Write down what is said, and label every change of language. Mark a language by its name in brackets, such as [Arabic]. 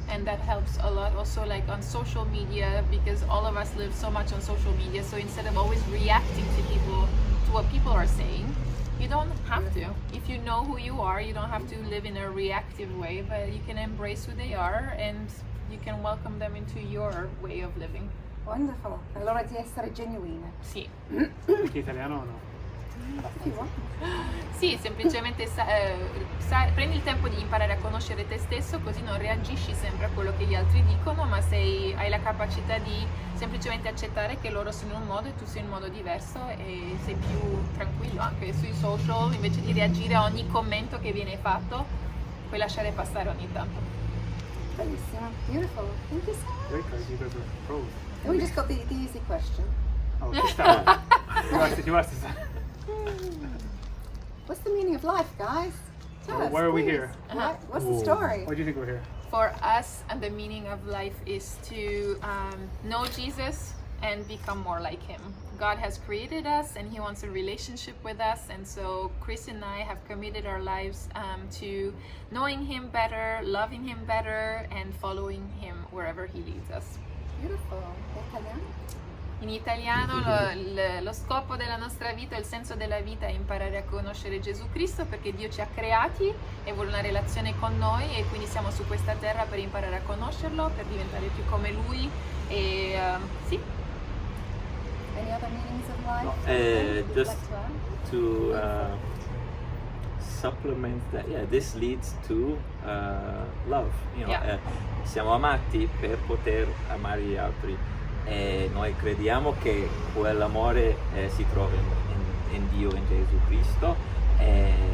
[English] And that helps a lot also, like on social media, because all of us live so much on social media. So instead of always reacting to what people are saying, you don't have to. If you know who you are, you don't have to live in a reactive way, but you can embrace who they are and you can welcome them into your way of living. Wonderful. [Italian] Allora di essere genuine. Sì. Anche italiano o no? [English] If you want. [Italian] Sì, semplicemente prendi il tempo di imparare a conoscere te stesso, così non reagisci sempre a quello che gli altri dicono, ma hai la capacità di semplicemente accettare che loro sono in un modo e tu sei in un modo diverso e sei più tranquillo anche sui social, invece di reagire a ogni commento che viene fatto, puoi lasciare passare ogni tanto. Bellissimo. [English] Beautiful. Thank you so much. Great guys, you guys are pros. And we just got the easy question. Oh, just that one. You asked us. What's the meaning of life, guys? Tell us, Why are we please. here? What's the story? Why do you think we're here? For us, and the meaning of life is to know Jesus and become more like him. God has created us and he wants a relationship with us, and so Chris and I have committed our lives to knowing him better, loving him better, and following him wherever he leads us. Beautiful. Italiano? [Italian] In italiano lo scopo della nostra vita, il senso della vita è imparare a conoscere Gesù Cristo, perché Dio ci ha creati e vuole una relazione con noi e quindi siamo su questa terra per imparare a conoscerlo, per diventare più come Lui e sì. [English] Any other meanings of life? You'd Just like to add? to supplement that, yeah, this leads to love. You know, Yeah. [Italian] Siamo amati per poter amare gli altri. E noi crediamo che quell'amore si trova in Dio, in Gesù Cristo, e